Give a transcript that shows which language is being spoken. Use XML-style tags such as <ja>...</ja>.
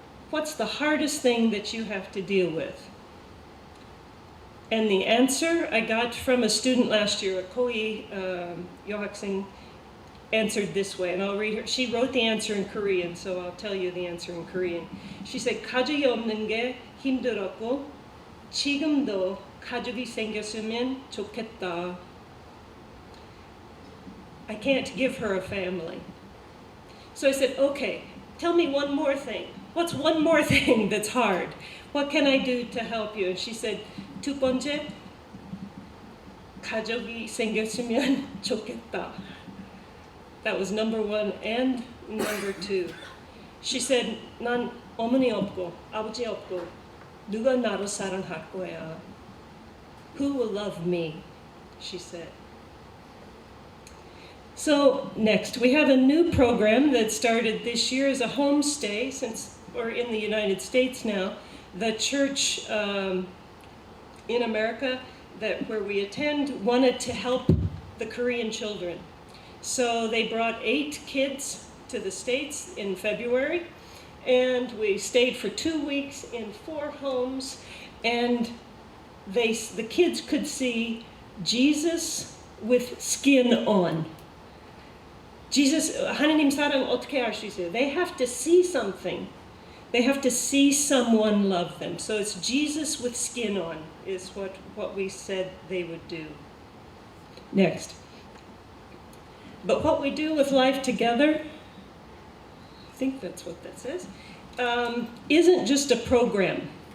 <en>What's the hardest thing that you have to deal with? And the answer I got from a student last year, a Koi Yohaksing, answered this way, and I'll read her. She wrote the answer in Korean, so I'll tell you the answer in Korean. She said,</en> <ko>가족이 없는 게 힘들었고 지금도 가족이 생겼으면 좋겠다.</ko> <en>I can't give her a family. So I said, okay, tell me one more thing. What's one more thing that's hard? What can I do to help you? And she said,</en> <ko>두 번째, 가족이 생겼으면 좋겠다.</ko> <en>That was number one and number two. She said,</en> <ko>난 어머니 없고 아버지 없고 누가 나를 사랑할 거야?</ko> <en>Who will love me? She said. So next, we have a new program that started this year as a homestay, since we're in the United States now. The church in America where we attend wanted to help the Korean children. So they brought 8 kids to the States in February, and we stayed for 2 weeks in 4 homes, and the kids could see Jesus with skin on.</en> <ko>Jesus, 하나님 사랑 어떻게 알 수 있어요?</ko> <en>They have to see something. They have to see someone love them. So it's Jesus with skin on is what we said they would do. Next. But what we do with Life Together, I think that's what that says, isn't just a program.</en>